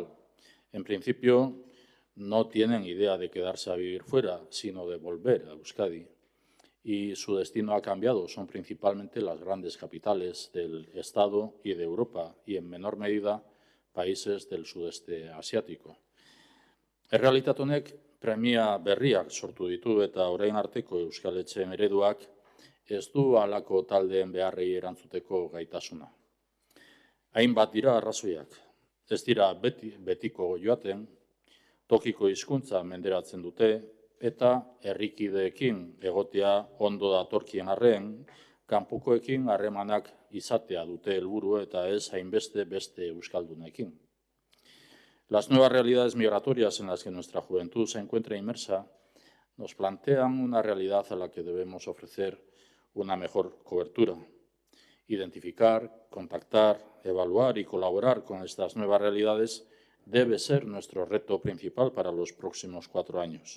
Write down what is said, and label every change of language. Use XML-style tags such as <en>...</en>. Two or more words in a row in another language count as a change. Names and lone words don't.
<es>En principio, no tienen idea de quedarse a vivir fuera, sino de volver a Euskadi. Y su destino ha cambiado. Son principalmente las grandes capitales del Estado y de Europa y, en menor medida, países del sudeste asiático.</es> <eu>Errealitate honek premia berriak sortu ditu eta orain arteko Euskal Etxeen ereduak ez du halako taldeen beharrei erantzuteko gaitasuna. Hainbat dira arrazoiak. Ez dira betiko joaten, tokiko hizkuntza menderatzen dute eta herrikideekin egotea ondo datorkien arren, kanpokoekin harremanak izatea dute helburu eta ez hainbeste beste euskaldunekin.</eu> <es>Las nuevas realidades migratorias en las que nuestra juventud se encuentra inmersa nos plantean una realidad a la que debemos ofrecer una mejor cobertura. Identificar, contactar, evaluar y colaborar con estas nuevas realidades debe ser nuestro reto principal para los próximos 4 años.</es>